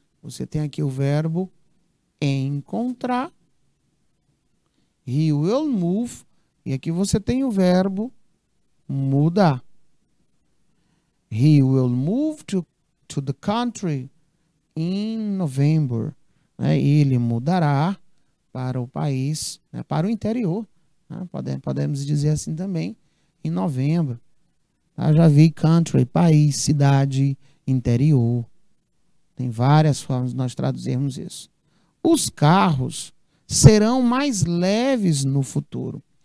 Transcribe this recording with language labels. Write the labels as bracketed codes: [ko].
[pt] Você tem aqui o verbo encontrar. [en] He will move. [pt] E aqui você tem o verbo mudar. [en] He will move to the country in November. [pt] Né? Ele mudará para o país, né? Para o interior. Né? Podemos dizer assim também, em novembro. Tá? Já vi country, país, cidade, interior. Tem várias formas de nós traduzirmos isso. Os carros serão mais leves no futuro.